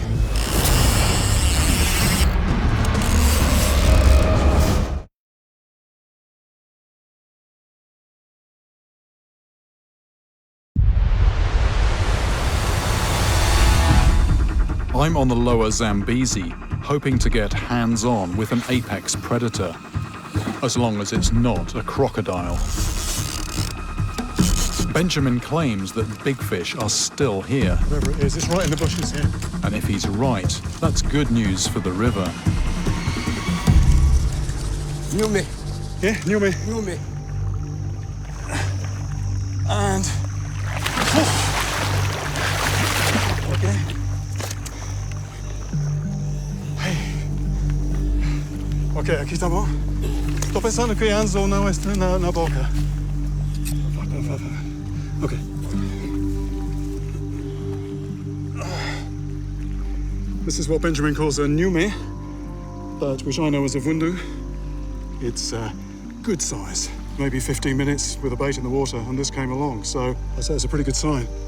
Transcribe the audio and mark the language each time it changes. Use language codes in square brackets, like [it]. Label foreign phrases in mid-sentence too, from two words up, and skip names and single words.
[en] I'm on the lower Zambezi, hoping to get hands-on with an apex predator, as long as it's not a crocodile. Benjamin claims that big fish are still here. Wherever it is, it's right in the bushes here. And if he's right, that's good news for the river. Nyume. Yeah, Nyume. Nyume. And... Okay. [pt] Ok, aqui tá bom. Tô pensando que Anzo não está na boca. Ok. [en] This is what Benjamin calls a Nyume, but which I know as a vundu. It's good size. Maybe 15 minutes with a bait in the water, and this came along, so I'd say it's a pretty good sign.